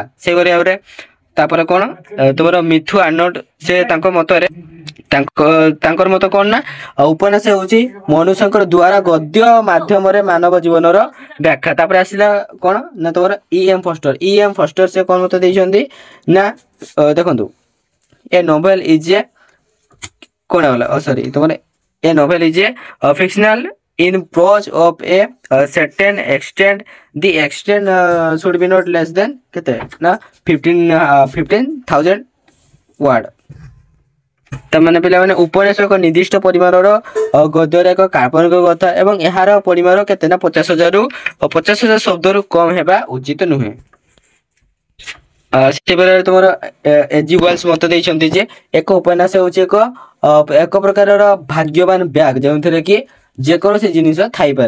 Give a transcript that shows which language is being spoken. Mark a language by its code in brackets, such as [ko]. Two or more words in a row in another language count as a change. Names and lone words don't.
[or] ସେହିପରି ଭାବରେ ତାପରେ କଣ ତୁମର ମିଥୁ ଆର୍ନଲ୍ଡ ସେ ତାଙ୍କ ମତରେ ତାଙ୍କର ମତ କଣ ନା ଉପନ୍ୟାସ ହେଉଛି ମନୁଷ୍ୟଙ୍କର ଦ୍ଵାରା ଗଦ୍ୟ ମାଧ୍ୟମରେ ମାନବ ଜୀବନର ବ୍ୟାଖ୍ୟା। ତାପରେ ଆସିଲା କଣ ନା ତମର E.M. ଫଷ୍ଟର ସେ କଣ ମତ ଦେଇଛନ୍ତି ନା ଦେଖନ୍ତୁ [en] a novel is a [or] କଣ ହେଲା ତମର [en] a novel is a fictional in prose of a certain extent. The extent should be not less than [or] କେତେ ନା [en] 15,000 word। [or] ତାମାନେ ପିଲାମାନେ ଉପନ୍ୟାସ ଏକ ନିର୍ଦ୍ଦିଷ୍ଟ ପରିମାଣର ଗଦ୍ୟରେ ଏକ କାଳ୍ପନିକ କଥା ଏବଂ ଏହାର ପରିମାଣ କେତେ ନା 50,000 ଶବ୍ଦରୁ କମ ହେବା ଉଚିତ ନୁହେଁ। ସେବେଳେ ତୁମର ଏଜି ୱେଲ୍ସ ମତ ଦେଇଛନ୍ତି ଯେ ଏକ ଉପନ୍ୟାସ ହେଉଛି ଏକ ପ୍ରକାରର ଭାଗ୍ୟବାନ ବ୍ୟାଗ ଯେଉଁଥିରେ କି ଯେକୌଣସି ଜିନିଷ ଥାଇପାରେ।